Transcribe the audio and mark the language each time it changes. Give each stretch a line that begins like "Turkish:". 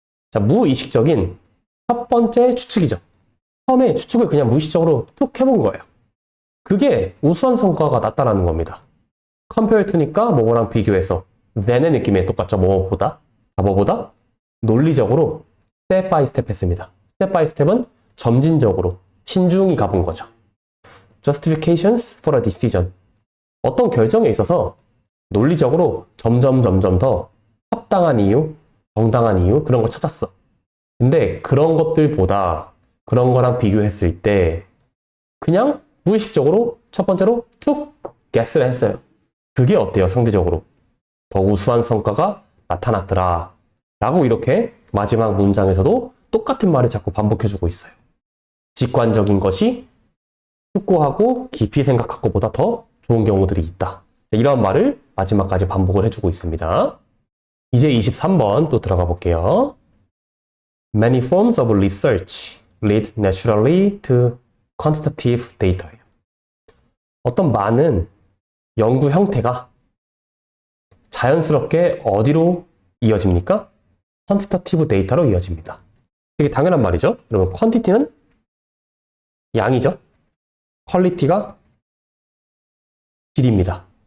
Korean: 자, 무의식적인 첫 번째 추측이죠. 처음에 추측을 그냥 무의식적으로 툭 해본 거예요. 그게 우수한 성과가 났다라는 겁니다. compare to니까 뭐뭐랑 비교해서 than의 느낌이 똑같죠. 뭐보다. 자, 뭐보다 논리적으로 스텝 바이 스텝 했습니다. 스텝 바이 스텝은 점진적으로 신중히 가본 거죠.
English: Justifications for a decision.
Korean: 어떤 결정에 있어서 논리적으로 점점 더 합당한 이유, 정당한 이유 그런 걸 찾았어. 근데 그런 것들보다 그런 거랑 비교했을 때 그냥 무의식적으로 첫 번째로 툭 guess를 했어요. 그게 어때요? 상대적으로 더 우수한 성과가 나타났더라 라고 이렇게 마지막 문장에서도 똑같은 말을 자꾸 반복해주고 있어요. 직관적인 것이 숙고하고 깊이 생각한 것보다 더 좋은 경우들이 있다. 이런 말을 마지막까지 반복을 해주고 있습니다. 이제 23번 또 들어가 볼게요.
English: Many forms of research lead naturally to quantitative data예요.
Korean: 어떤 많은 연구 형태가 자연스럽게 어디로 이어집니까? quantitative data로 이어집니다. 되게 당연한 말이죠. 여러분, quantity는 양이죠. quality가 질입니다.